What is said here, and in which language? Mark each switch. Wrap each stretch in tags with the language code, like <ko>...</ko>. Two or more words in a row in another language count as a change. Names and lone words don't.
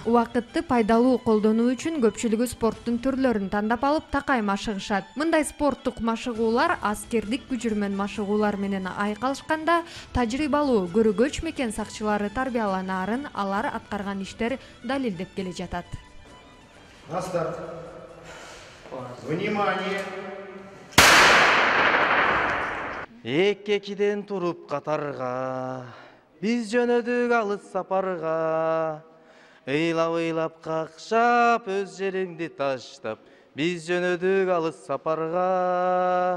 <ky>Убакытты пайдалуу колдонуу үчүн көпчүлүгү спорттун түрлөрүн тандап алып такай машыгышат. Мындай спорттук машыгуулар аскердик күжүрмөн машыгуулар менен айкалышканда тажрыйбалуу көрөгөч мекен сакчылары тарбияланаарын алар аткарган иштер далилдеп келе жатат.</ky> <ru>На старт. Внимание!</ru> <ky>Эки-экиден туруп катарга, биз жөнөдүк алыс сапарга. Ыйлап какшап, өз жериңди таштап, биз жөнөдүк алыс сапарга.</ky>